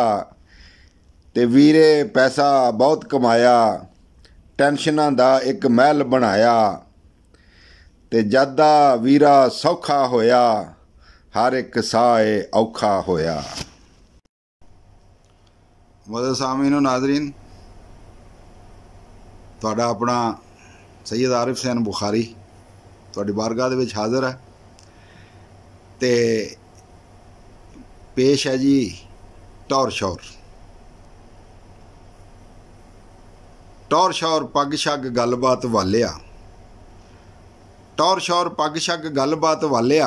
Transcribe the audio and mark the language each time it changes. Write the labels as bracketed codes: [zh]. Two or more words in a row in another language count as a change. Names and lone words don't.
[pa] ਤੇ ਵੀਰੇ ਪੈਸਾ ਬਹੁਤ ਕਮਾਇਆ, ਟੈਨਸ਼ਨਾਂ ਦਾ ਇੱਕ ਮਹਿਲ ਬਣਾਇਆ। ਤੇ ਜਦ ਦਾ ਵੀਰਾ ਸੌਖਾ ਹੋਇਆ, ਹਰ ਇੱਕ ਸਾਹ ਏ ਔਖਾ ਹੋਇਆ। [ur] مدد سامعین ناظرین, [pa] ਤੁਹਾਡਾ ਆਪਣਾ ਸੈयद आरिफ हुसैन बुखारी ਤੁਹਾਡੀ ਬਾਰਗਾਹ ਦੇ ਵਿੱਚ ਹਾਜ਼ਰ ਹੈ। ਤੇ ਪੇਸ਼ ਹੈ ਜੀ ਟੌਰ ਸ਼ੌਰ। ਟੌਰ ਸ਼ੌਰ ਪੱਗ ਛੱਗ ਗੱਲਬਾਤ ਵਾਲਿਆ, ਟੌਰ ਸ਼ੌਰ ਪੱਗ ਛੱਗ ਗੱਲਬਾਤ ਵਾਲਿਆ।